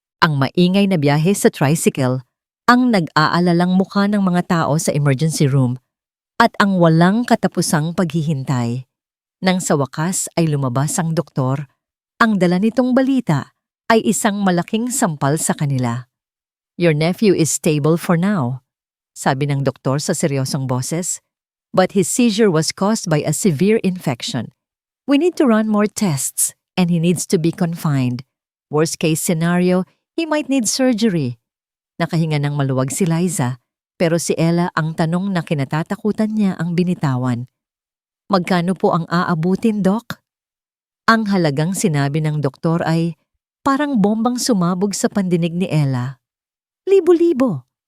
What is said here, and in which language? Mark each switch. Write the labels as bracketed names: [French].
[Filipino] Ang maingay na biyahe sa tricycle, ang nag-aalalang mukha ng mga tao sa emergency room, at ang walang katapusang paghihintay. Nang sa wakas ay lumabas ang doktor, ang dala nitong balita ay isang malaking sampal sa kanila. [English] Your nephew is stable for now, [Filipino] sabi ng doktor sa seryosong boses, [English] but his seizure was caused by a severe infection. We need to run more tests and he needs to be confined. Worst case scenario, he might need surgery. [Filipino] Nakahinga ng maluwag si Liza, pero si Ella ang tanong na kinatatakutan niya ang binitawan. Magkano po ang aabutin, Doc? Ang halagang sinabi ng doktor ay parang bombang sumabog sa pandinig ni Ella. Libo-libo.